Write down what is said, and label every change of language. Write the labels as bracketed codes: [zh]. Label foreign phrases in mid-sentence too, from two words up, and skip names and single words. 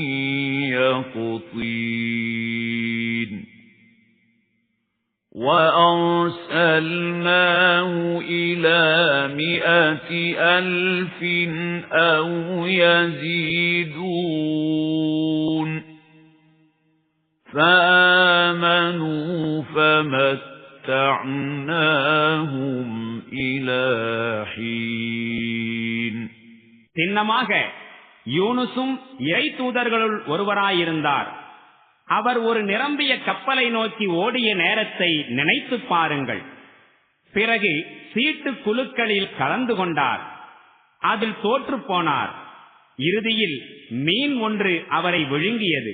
[ar] يَقْطِينٍ وَأَرْسَلْنَاهُ إِلَى 100,000 أَوْ يَزِيدُونَ فَآمَنُوا فَمَتَّعْنَاهُمْ إِلَى حِينٍ [ta] சின்னமாக யூனுசும் இறை தூதர்களுள் ஒருவராயிருந்தார். அவர் ஒரு நிரம்பிய கப்பலை நோக்கி ஓடிய நேரத்தை நினைத்து பாருங்கள். பிறகு சீட்டு குழுக்களில் கலந்து கொண்டார். அதில் தோற்று போனார். இறுதியில் மீன் ஒன்று அவரை விழுங்கியது.